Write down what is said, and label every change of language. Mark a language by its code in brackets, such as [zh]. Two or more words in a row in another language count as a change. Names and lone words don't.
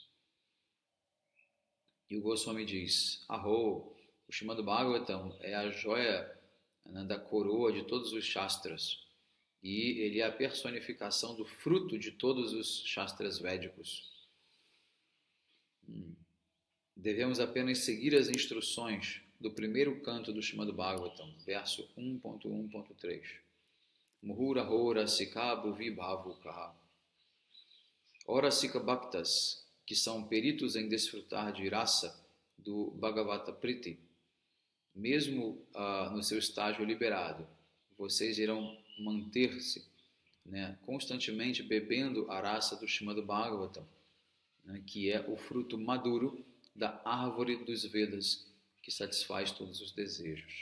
[pt] E o Goswami diz, o Srimad Bhagavatam é a joia, né, da coroa de todos os Shastras, e ele é a personificação do fruto de todos os Shastras védicos. Devemos apenas seguir as instruções do primeiro canto do Srimad Bhagavatam, verso 1.1.3. [sa] Muhura hora sika bhuvi bhavukaha. Ora sika bhaktas, [pt] que são peritos em desfrutar de rasa do [sa] Bhagavata Priti, [pt] mesmo no seu estágio liberado, vocês irão manter-se, né, constantemente bebendo a rasa do Srimad Bhagavatam, né, que é o fruto maduro da árvore dos Vedas, que satisfaz todos os desejos.